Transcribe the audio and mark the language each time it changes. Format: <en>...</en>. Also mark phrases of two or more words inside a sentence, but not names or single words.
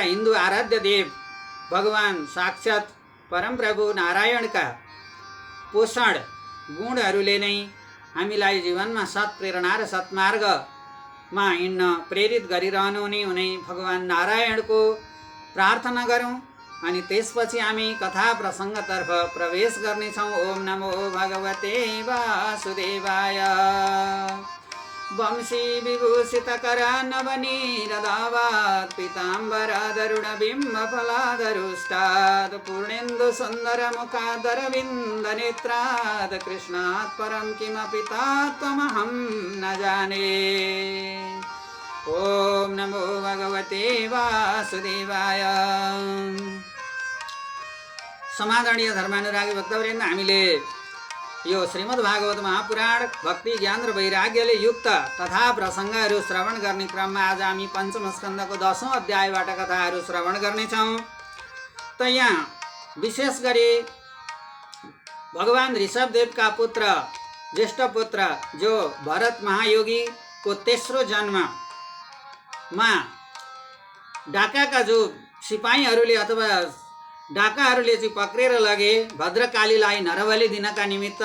<ne>हिन्दू आराध्य देव भगवान साक्षात परमप्रभु नारायणका पोषण गुणहरूले नै हामीलाई जीवनमा सत्प्रेरणा र सत्मार्गमा हिँड्न प्रेरित गरिरहनु हुने भगवान नारायणको प्रार्थना गरौँ अनि त्यसपछि हामी कथा प्रसङ्गतर्फ प्रवेश गर्नेछौँ।</ne> <sa>ओम नमो भगवते वासुदेवाय। वंशी विभूषितकर नवनीरदावात् पीताम्बरादरुणबिम्बफलादरुष्टात् पूर्णेन्दु सुन्दरमुखादरविन्दनेत्रात् कृष्णात् परं किमपि तत्त्वमहं न जाने। ओम नमो भगवते वासुदेवाय।</sa> <ne>समादरणीय धर्मानुरागी भक्तवृन्द, हामीले यो श्रीमद् भागवत महापुराण भक्ति ज्ञान र वैराग्यले युक्त कथा प्रसङ्गहरू श्रवण गर्ने क्रममा आज हामी पञ्चम स्कन्धको 10औं अध्यायबाट कथाहरू श्रवण गर्नेछौँ। त यहाँ विशेष गरी भगवान ऋषभदेवका पुत्र ज्येष्ठ पुत्र जो भरत महायोगीको तेस्रो जन्ममा डाकाका जो सिपाहीहरूले अथवा डाकाहरूले चाहिँ पक्रेर लगे भद्रकालीलाई नरबली दिनका निमित्त।</ne>